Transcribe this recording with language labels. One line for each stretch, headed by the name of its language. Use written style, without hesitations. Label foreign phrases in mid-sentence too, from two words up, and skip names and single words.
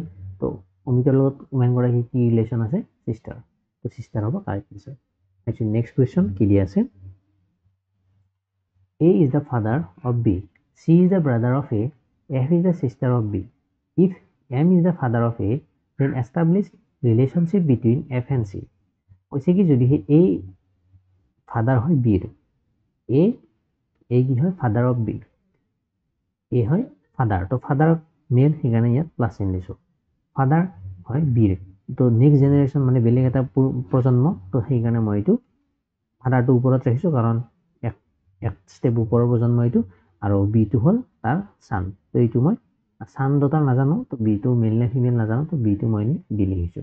Assamese: তো অমিতৰ লগত ইমান গৰাকী কি ৰিলেশ্যন আছে? sister। তো sister হ'ব
English: correct answer. next question
Assamese: কি দিয়া আছে?
English: A is the father of B. C is the brother of A. F is the sister of B. If M is the father of A, then establish relationship between F and C.
Assamese: কৈছে কি যদি A father হয় B ৰ, A কি হয়
English: father of B,
Assamese: A হয় father, তো father মেল সেইকাৰণে ইয়াত প্লাছ চিন দিছো। father হয় B ৰ, তো
English: next generation
Assamese: মানে বেলেগ এটা প্ৰজন্ম, তো সেইকাৰণে মই এইটো ফাদাৰটো ওপৰত ৰাখিছো কাৰণ এক ষ্টেপ ওপৰৰ প্ৰজন্ম এইটো, আৰু বিটো হ'ল তাৰ চান। তো এইটো মই চান দুটা নাজানো, তো বিটো মেল নে ফিমেল নাজানো, তো বিটো মই বি লিখিছো।